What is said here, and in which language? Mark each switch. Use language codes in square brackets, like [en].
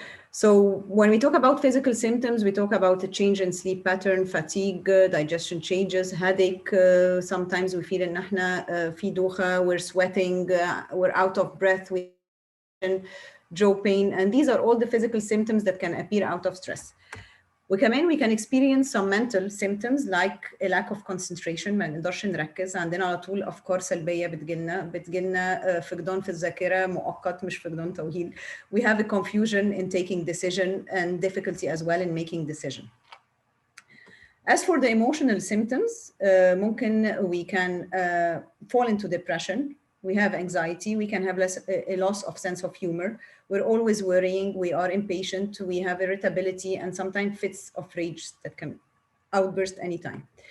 [en] So when we talk about physical symptoms, we talk about a change in sleep pattern, fatigue, digestion changes, headache. Sometimes we feel in [ar] في دوخة, [en] we're sweating, we're out of breath, jaw pain, and these are all the physical symptoms that can appear out of stress. [ar] وكمان [en] we can experience some mental symptoms like a lack of concentration. [ar] ما نقدرش نركز، عندنا على طول أفكار سلبية بتجيلنا فقدان في الذاكرة مؤقت مش فقدان طويل. [en] We have a confusion in taking decision and difficulty as well in making decision. As for the emotional symptoms, [ar] ممكن [en] we can fall into depression. We have anxiety, we can have a loss of sense of humor. We're always worrying, we are impatient, we have irritability, and sometimes fits of rage that can outburst anytime.